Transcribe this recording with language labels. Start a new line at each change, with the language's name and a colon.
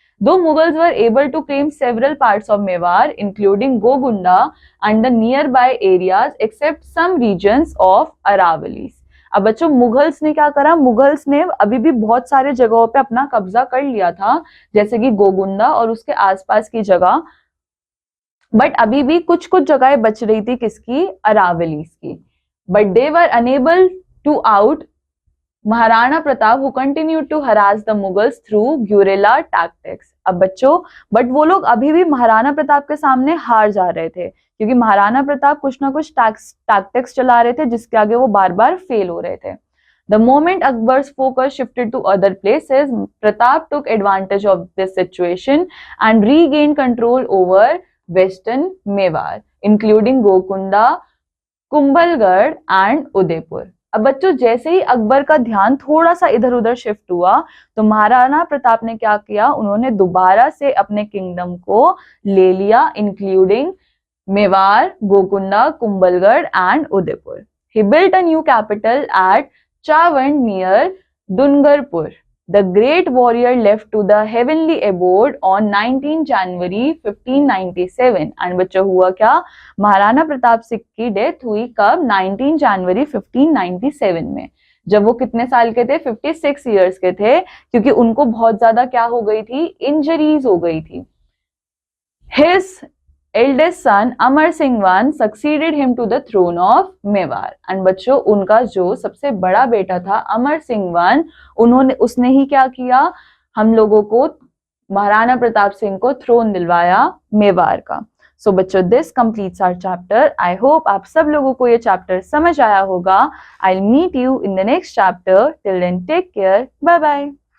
English: Though Mughals were able to claim several parts of Mewar, including Gogunda and the nearby areas, except some regions of Aravallis.
Hindi: अब बच्चों Mughals ने क्या करा, Mughals ने अभी भी बहुत सारे जगहों पे अपना कब्जा कर लिया था जैसे कि गोगुंडा और उसके आसपास की जगह, बट अभी भी कुछ कुछ जगहें बच रही थी किसकी, अरावलीज की।
English: But they were unable to out Maharana Pratap who continued to harass the Mughals through guerrilla tactics.
Hindi: अब बच्चों बट वो लोग अभी भी महाराणा प्रताप के सामने हार जा रहे थे क्योंकि महाराणा प्रताप कुछ ना कुछ टैक्टिक्स चला रहे थे जिसके आगे वो बार बार फेल हो रहे थे।
English: The moment Akbar's focus shifted to other places, Pratap took advantage of this situation and regained control over western Mewar, including Gokunda, Kumbhalgarh and Udaipur.
Hindi: अब बच्चों जैसे ही अकबर का ध्यान थोड़ा सा इधर उधर शिफ्ट हुआ तो महाराणा प्रताप ने क्या किया, उन्होंने दोबारा से अपने किंगडम को ले लिया, including Mewar, गोकुंडा, Kumbhalgarh and Udaipur.
English: He built a new capital at Chavand near Dungarpur. The great warrior left to the heavenly abode on 19 January 1597.
Hindi: And बच्चों हुआ क्या, महाराणा प्रताप सिंह की डेथ हुई कब, 19 जनवरी 1597 में, जब वो कितने साल के थे, 56 ईयर्स के थे, क्योंकि उनको बहुत ज्यादा क्या हो गई थी, इंजरीज हो गई थी।
English: His eldest son Amar Singh I succeeded him to the throne of Mewar.
Hindi: And बच्चों उनका जो सबसे बड़ा बेटा था अमर सिंह I, उसने ही क्या किया, हम लोगों को, महाराणा प्रताप सिंह को थ्रोन दिलवाया मेवाड़ का।
English: So बच्चों this completes our chapter. I hope
Hindi: आप सब लोगों को ये चैप्टर समझ आया होगा।
English: I will meet you in the next chapter. Till then take care, bye bye.